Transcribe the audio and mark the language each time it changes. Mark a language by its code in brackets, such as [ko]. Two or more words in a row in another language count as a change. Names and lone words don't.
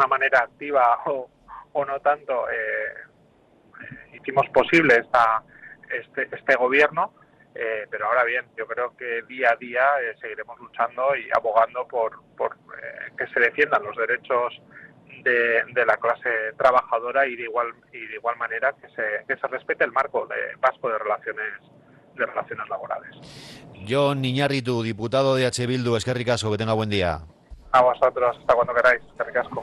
[es] manera activa o no tanto hicimos posible este gobierno, pero ahora bien, yo creo que día a día seguiremos luchando y abogando por que se defiendan los derechos de la clase trabajadora, y de igual manera que se respete el marco vasco de relaciones laborales. Jon Iñárritu, diputado de H. [eu] Bildu, eskerrik asko, [es] que tenga buen día. A vosotros, hasta cuando queráis, [eu] eskerrik asko.